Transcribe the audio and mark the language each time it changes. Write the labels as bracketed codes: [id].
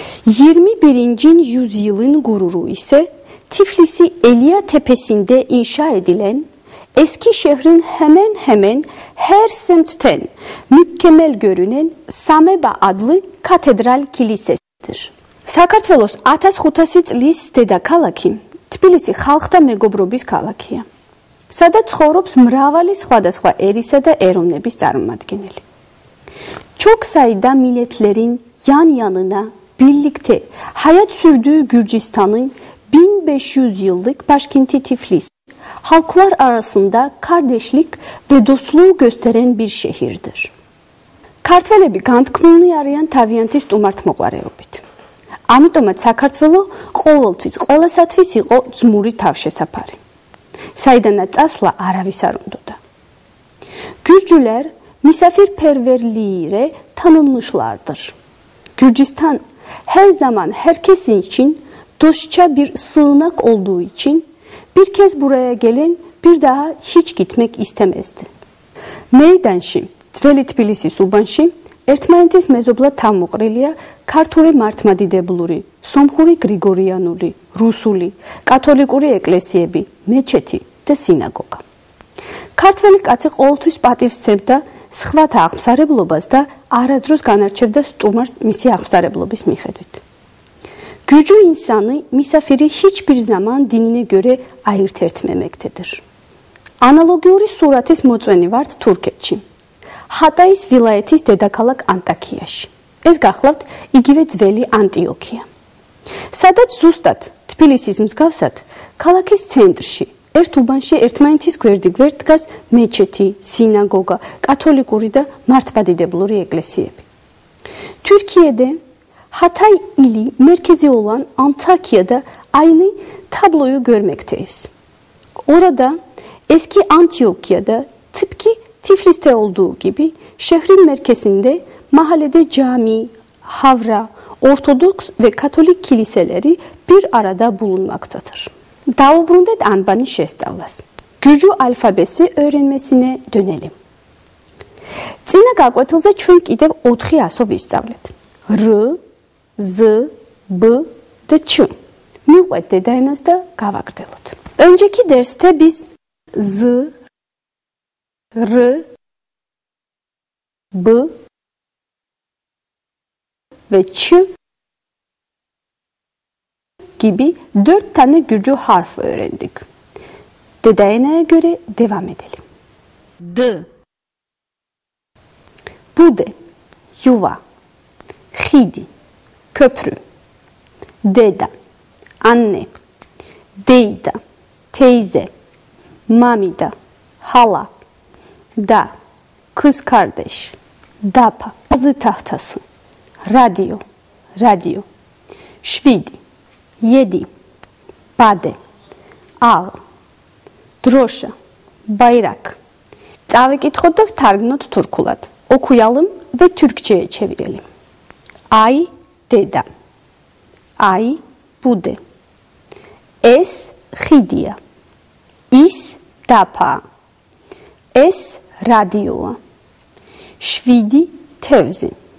[tr] 21. yüzyılın gururu ise Tiflisi Elia tepesinde inşa edilen eski şehrin hemen hemen her semtten mükemmel görünen Sameba adlı katedral kilisesidir. [ka] საქართველოს 1500 წლის დედაქალაქი თბილისი ხალხთა მეგობრობის ქალაქია, სადაც ცხოვრობს მრავალი სხვადასხვა ერისა და ეროვნების წარმომადგენელი. [tr] Çok sayıda milletlerin yan yanına birlikte hayat sürdüğü Gürcistan'ın 1500 yıllık başkenti Tiflis, halklar arasında kardeşlik ve dostluğu gösteren bir şehirdir. [ka] Kartvelები განთქმულნი არიან თავიანთი სტუმართმოყვარეობით. ამიტომაც საქართველო ყოველთვის ყველასათვის იყო ძმური თავშესაფარი. საიდანაც წასვლა არავის არ უნდოდა. [tr] Gürcüler misafirperverliğiyle tanınmışlardır. Gürcistan her zaman herkesin için dostça bir sığınak olduğu için bir kez buraya gelen bir daha hiç gitmek istemezdi. [ka] Meydanში, ძველი თბილისის უბანში ერთმანეთის მეზობლად თავმოყრილია ქართული მართლმადიდებლური, სომხური გრიგორიანული, რუსული, კათოლიკური ეკლესიები, მეჩეთი და სინაგოგა. ქართველი კაცი ყოველთვის პატივს სცემდა სხვათა აღმსარებლობას და არასდროს განარჩევდა სტუმარს მისი აღმსარებლობის მიხედვით. [tr] Gürcü insanı misafiri hiçbir zaman dinine göre ayırt etmemektedir. [ka] Analogიური სურათის მოწვენი ვართ თურქეთში. Hatay's vilayetis დედაქალაქ ანტაკიაში. ეს გახლავთ იგივე ძველი ანტიოქია. სადაც ზუსტად თბილისის მსგავსად ქალაქის ცენტრში ერთ უბანში ერთმანეთის გვერდიგვერდ დგას მეჩეთი, სინაგოგა, კათოლიკური და მართლმადიდებლური ეკლესიები. [tr] Türkiye'de Hatay ili merkezi olan Antakya'da aynı tabloyu görmekteyiz. Orada eski Antiokya'da tıpkı Tiflis'te olduğu gibi şehrin merkezinde mahallede cami, havra, Ortodoks ve Katolik kiliseleri bir arada bulunmaktadır. [ka] Davubrundet anbani şestallas. [tr] Gürcü alfabesi öğrenmesine dönelim. [ka] Წინა გაკვეთილზე ჩვენ კიდევ 4 ასო ვისწავლეთ. R, Z, B და Ç. Მივყვეთ დედაენას და გავაგრძელოთ. [tr] Önceki derste biz Z, R, B ve Ç gibi 4 tane Gürcü harf öğrendik. Dedaena'ya göre devam edelim. D, Bude, yuva, xidi, köprü, deda, anne, deyda, teyze, mamida, hala, da, kız kardeş, dapa, yazı tahtası, radyo, şvidi, yedi, bade, ağ, droşa, bayrak. [ka] Წავიკითხოთ და ვთარგმნოთ თურქულად. [tr] Okuyalım ve Türkçe'ye çevirelim. [ka] Ay deda. Ay bude. Es xidия. Is dapa. Es radioa. Şvidi tevzi.